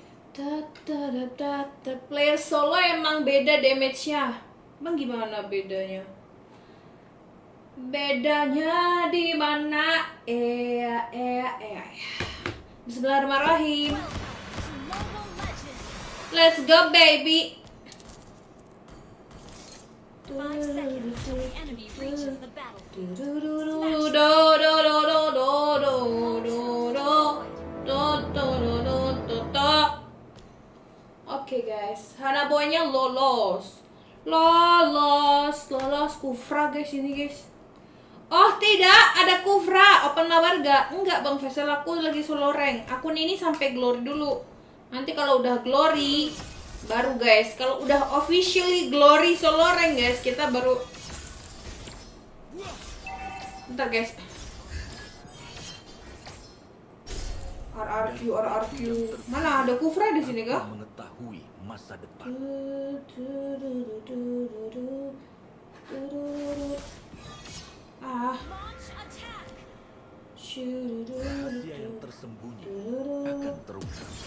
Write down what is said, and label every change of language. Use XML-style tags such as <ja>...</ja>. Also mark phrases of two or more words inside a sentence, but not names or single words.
<id>Player solo emang beda damage-nya. Emang gimana bedanya? Bedanya di mana?</id> <ar>بسم الله الرحمن الرحيم.</ar> <en>Let's go, baby. 5 seconds till the enemy reaches the battlefield.</en> <id>Oke guys, Hanaboy-nya lolos Kufra guys ini guys. Oh tidak, ada Kufra. Open lawar gak? Enggak Bang Faisal, aku lagi</id> <en>solo rank.</en> <id>Akun ini sampai glory dulu. Nanti kalau udah glory baru guys, kalau udah</id> <en>officially glory solo rank</en> <id>guys, kita baru. Bentar guys. RRQ. Mana ada Kufra di sini kah? Mengetahui masa depan. Rahasia yang tersembunyi akan terungkap.</id>